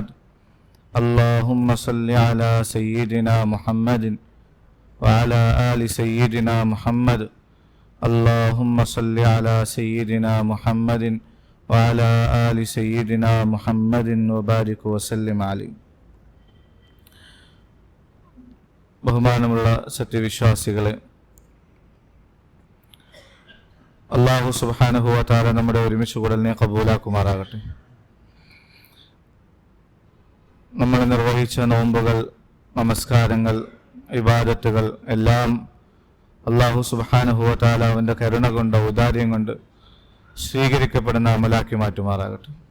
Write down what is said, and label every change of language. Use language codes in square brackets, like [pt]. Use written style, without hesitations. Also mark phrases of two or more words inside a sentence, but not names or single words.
[ar] اللهم صل على سيدنا محمد وعلى آل سيدنا محمد. اللهم صل على سيدنا محمد وعلى آل سيدنا محمد وبارك وسلم عليه. [ml] ബഹുമാനമുള്ള സത്യവിശ്വാസികളെ, [ar] الله سبحانه وتعالى [ml] നമ്മുടെ ഒരുമിച്ച് കൂടലിനെ കബൂലാക്കുമാറാകട്ടെ. നമ്മൾ നിർവഹിച്ച നോമ്പുകൾ, നമസ്കാരങ്ങൾ, ഇബാദത്തുകൾ എല്ലാം [ar] الله سبحانه وتعالى [ml] അവൻ്റെ കരുണ കൊണ്ട്, ഔദാര്യം കൊണ്ട് സ്വീകരിക്കപ്പെടുന്ന അമലാക്കി മാറ്റുമാറാകട്ടെ.